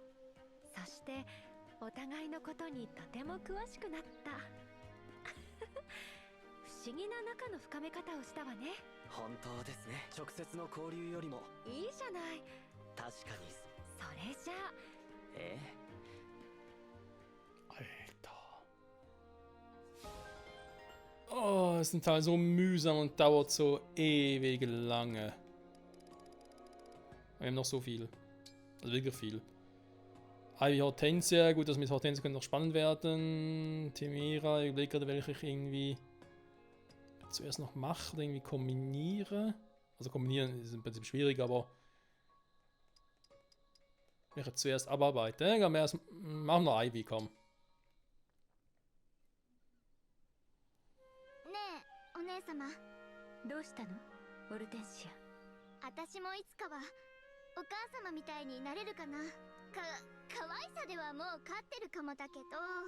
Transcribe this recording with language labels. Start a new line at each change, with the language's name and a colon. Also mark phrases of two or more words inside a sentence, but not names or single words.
Japanese: そしてお互いのことにとても詳しくなった。不思議な仲の深め方をしたわね。本当ですね。直接の交流よりも。いいじゃない。確かに。それじゃあ。ええ。
German: Alter. Oh, ist ein Teil so mühsam und dauert so ewig lange. Wir haben noch so viel. Also wirklich viel. Ivy Hortensia, gut, das mit Hortensia könnte noch spannend werden. Timira, ich überlege gerade, welche ich irgendwie zuerst noch mache oder irgendwie kombiniere. Also kombinieren ist im Prinzip schwierig, aber welche zuerst abarbeite. Ja, machen wir Ivy, komm.
Japanese: ねえお姉様どうしたのオルテンシア。私もいつかはお母様みたいになれるかな。可愛さではもう勝ってるかもだけど。